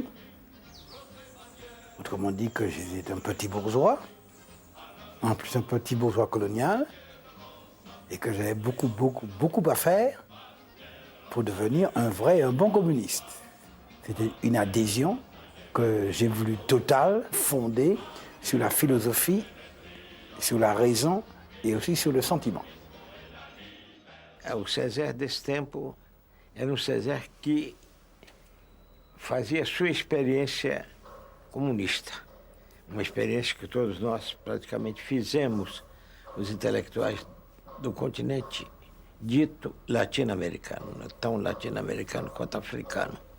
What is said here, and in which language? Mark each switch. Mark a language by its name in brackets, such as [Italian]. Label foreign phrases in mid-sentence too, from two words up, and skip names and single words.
[French] Autrement dit que j'étais un petit bourgeois, en plus un petit bourgeois colonial, et que j'avais beaucoup à faire pour devenir un vrai et un bon communiste. C'était une adhésion que j'ai voulu totale, fondée sur la philosophie, sur la raison et aussi sur le sentiment. [Portuguese] O Césaire desse tempo era Césaire que fazia sua experiência comunista. Uma experiência que todos nós praticamente fizemos, os intelectuais do continente dito latino-americano, não tão latino-americano quanto africano.